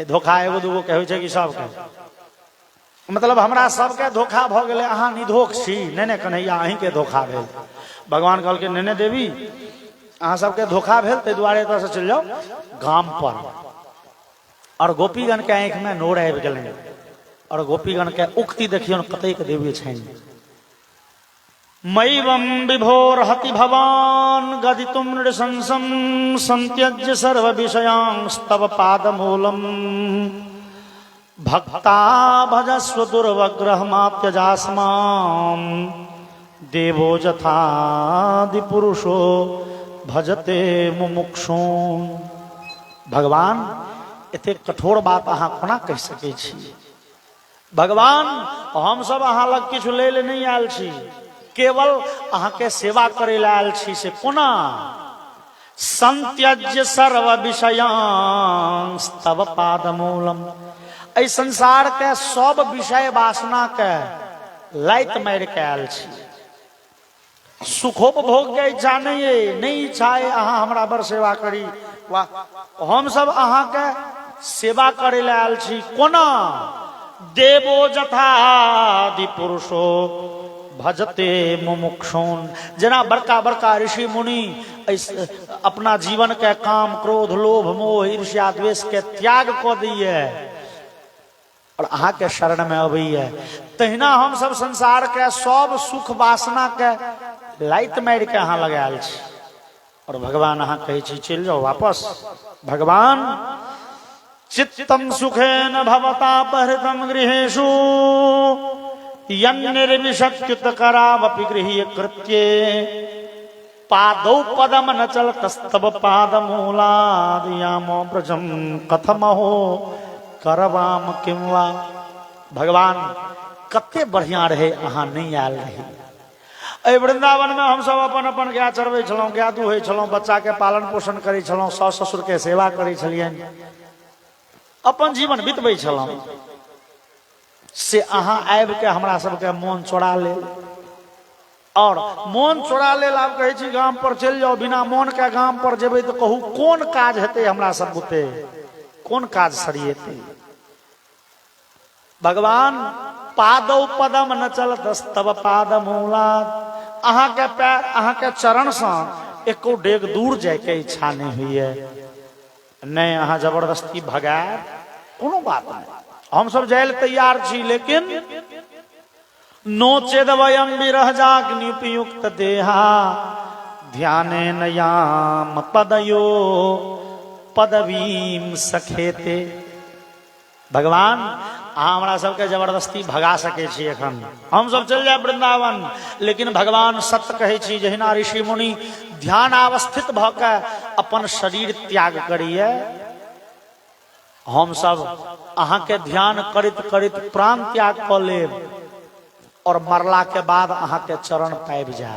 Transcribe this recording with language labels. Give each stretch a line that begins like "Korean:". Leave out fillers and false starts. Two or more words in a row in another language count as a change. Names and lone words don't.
Maithili: धोखा एगो दूगो के होइ छै कि सबके, मतलब हमरा सबके धोखा भ गेलै, अहाँ निधोख छी। नहीं कन्हैया अहीं के धोखा भेल। भगवान कहलकै नहीं देवी अहाँ सबके धोखा भेल ताहि दुआरे एतऽ से चलि जाओ गाम पर। और गोपीगण के आंखि में नोर आबि गेलनि। और गोपीगण के उक्ति देखियौन कतेक दिव्य छनि।
Sanskrit: मयिवं विभोर्हति भवान गदितुं नृशंसं संत्यज्य सर्व विषयांस्तव पादमूलम् भक्ता भजस्व दुर्वग्रहमात्यजास्मां देवो जथादि पुरुषो भजते मुमुक्षून्।
Maithili: भगवान एते कठोर बात अहाँ कोना कहि सकै छी। भगवान हम सब अहाँ लग किछु लै ले नहीं आयल छी, केवल अहाँ के सेवा करे ला आयल छी। से कोना
Sanskrit: संत्यज्य सर्व विषयांस्तव पादमूलम,
Maithili: ऐ संसार के सब विषय वासना के लाइत मार के आयल छी। सुखोपभोग के इच्छा नहीं इच्छा है अहाँ हमरा बर सेवा करी। वाह हम सब अहाँ के सेवा करे ला आयल छी। कोना
Sanskrit: देवो जथादि पुरुषो भजते मुमुक्षुन,
Maithili: जना बड़का बड़का ऋषि मुनि अपना जीवन के काम क्रोध लोभ मोह ईर्ष्या द्वेष के त्याग क दिए और अहाँ के शरण में अबैया। तहिना हम सब संसार के सब सुख वासना के लाइत मार के अहाँ लगायल छी। और भगवान अहाँ कहे छी चल जाओ वापस।
Sanskrit: भगवान चित्तम सुखेन भवता परिहृतं गृहेषु यन्निर्विशत्युत करावपि गृह्य कृत्ये पादौ पदम न चलतस्तव पादमूलादियामो ब्रजम कथमहो करवाम किम वा।
Maithili: भगवान कते बढ़िया रहे अहाँ नहीं आयल रही। अ वृंदावन में हम सब अपन अपन गाय चरबै छलहुँ, गाय दुहै छलहुँ, बच्चा के पालन पोषण करै छलहुँ, सास ससुर के सेवा करै छलियनि, अपन जीवन बितबै छलहुँ। से अहाँ आबि के हमरा सबके मोन चोरा लेल। और मोन चोरा लेल आब कहै छी गाम पर चलि जाओ। बिना मोन के गाम पर जेबै तो कहू कोन काज हेतै हमरा सब बुते, कोन काज सरियेतै।
Sanskrit: भगवान पादौ पदम न चलतस्तव पादमूलात्,
Maithili: अहाँ के पैर अहाँ के चरण से एको डेग दूर जाय के इच्छा नहीं हुई है। नहीं अहाँ जबरदस्ती भगाए कोनो बात नहीं, हम सब जाए तैयार छी।
Sanskrit: लेकिन नोचेद वयम विरह जाग्निपयुक्त देहा ध्याने नयाम पदयो पदवीम सखेते।
Maithili: भगवान अहाँ हमरा सबके जबरदस्ती भगा सके छी। एखन हम सब चल जाए वृंदावन, लेकिन भगवान सत्य कहे छी जहिना ऋषि मुनि ध्यान अवस्थित भ के अपन शरीर त्याग करिए, हम सब अहाँ के ध्यान करित करित प्राण त्याग क लेब और मरला के बाद अहाँ के चरण पाबि जायब।